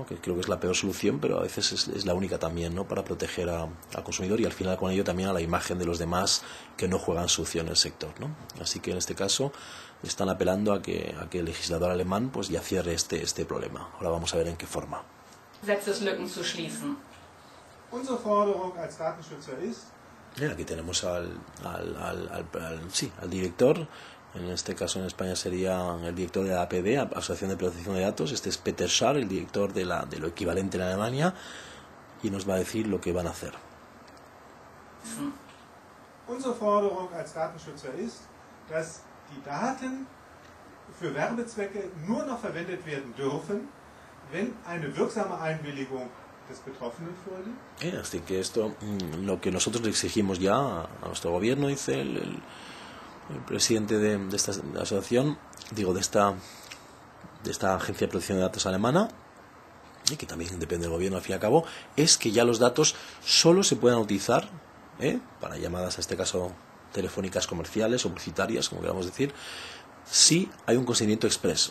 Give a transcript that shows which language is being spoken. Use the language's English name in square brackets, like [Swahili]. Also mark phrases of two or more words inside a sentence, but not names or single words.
[Spanish] Que creo que es la peor solución, pero a veces es la única también, ¿no? Para proteger al consumidor y al final con ello también a la imagen de los demás que no juegan sucio en el sector, ¿no? Así que en este caso están apelando a que el legislador alemán pues ya cierre este problema. Ahora vamos a ver en qué forma. [German] Gesetzeslücken zu schließen. Unsere Forderung als Datenschützer ist, [Spanish] aquí tenemos al director, en este caso en España sería el director de la APD, Asociación de Protección de Datos. Este es Peter Schaar, el director de lo equivalente en Alemania, y nos va a decir lo que van a hacer. [German] Unsere Forderung als Datenschützer ist, dass die Daten für Werbezwecke nur noch verwendet werden dürfen, wenn eine wirksame Einwilligung des Betroffenen vorliegt. [Spanish] Así que esto, lo que nosotros le exigimos ya a nuestro gobierno, dice el presidente de esta asociación, de esta agencia de protección de datos alemana, y que también depende del gobierno al fin y al cabo, es que ya los datos solo se puedan utilizar para llamadas, en este caso telefónicas comerciales o publicitarias, como queramos decir, si hay un consentimiento expreso.